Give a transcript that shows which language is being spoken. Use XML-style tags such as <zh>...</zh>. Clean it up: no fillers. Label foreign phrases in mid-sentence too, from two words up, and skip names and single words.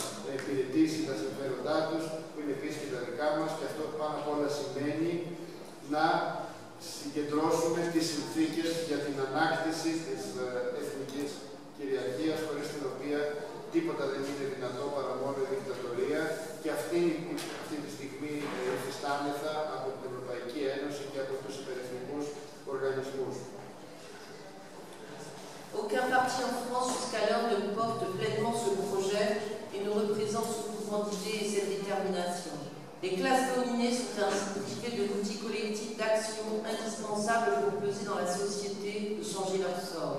<el>Να υπηρετήσει τα συμφέροντά τους, που είναι επίσης και τα δικά μας, και αυτό πάνω απ' όλα σημαίνει να συγκεντρώσουμε τις συνθήκες για την ανάκτηση της εθνικής κυριαρχίας, χωρίς την οποία τίποτα δεν είναι δυνατό παρά μόνο η δικτατορία, και αυτή τη στιγμή υφιστάμεθα από την Ευρωπαϊκή Ένωση και από τους υπερεθνικούς οργανισμούς.</el> <fr>Aucun parti en France jusqu'alors ne porte pleinement ce projet et ne représente ce mouvement d'idées et cette détermination. Les classes dominées sont ainsi privées de l'outil collectif d'action indispensable pour peser dans la société et changer leur sort.</fr>